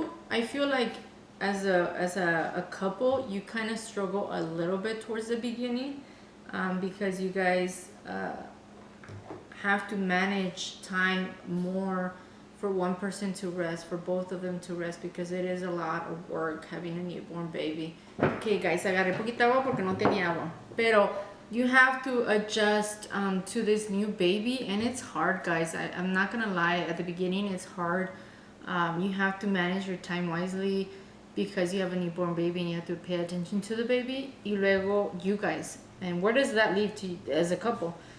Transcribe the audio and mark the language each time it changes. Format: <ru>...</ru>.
<en>I feel like as a couple, you kind of struggle a little bit towards the beginning, because you guys have to manage time more for one person to rest, for both of them to rest, because it is a lot of work having a newborn baby. Okay, guys,</en> <es>agarré poquita agua porque no tenía agua. Pero</es> <en>you have to adjust to this new baby, and it's hard, guys. I'm not gonna lie. At the beginning, it's hard. You have to manage your time wisely because you have a newborn baby and you have to pay attention to the baby.</en> <es>Y luego,</es> <en>you guys. And where does that leave to you as a couple?</en>